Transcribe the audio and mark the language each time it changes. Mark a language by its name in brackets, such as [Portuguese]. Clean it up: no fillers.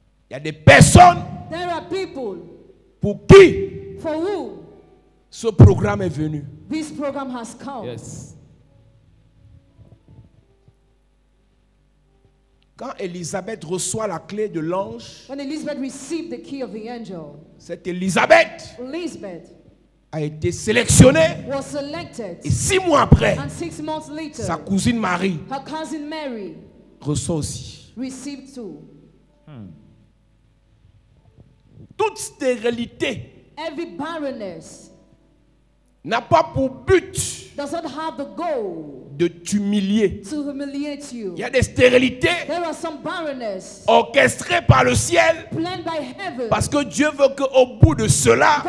[French] Il y a des personnes [English] There are people [French] pour qui [English] for whom [French] ce programme est venu. [English] this program has come. Yes. [French] Quand Élisabeth reçoit la clé de l'ange, [English] When Elizabeth received the key of the angel, [French] cette Élisabeth [English] Elizabeth [French] a été sélectionnée [English] was selected, [French] et 6 mois après, [English] and 6 months later, [French] sa cousine Marie [English] her cousin Mary [French] reçoit aussi. [English] received too. [French] Toute stérilité [English] Every barrenness [French] n'a pas pour but [English] does not have the goal [French] de t'humilier. [English] to humiliate you. [French] Il y a des stérilités [English] There are some barrenness [French] orchestrées par le ciel [English] planned by heaven, [French] parce que Dieu veut qu'au bout de cela,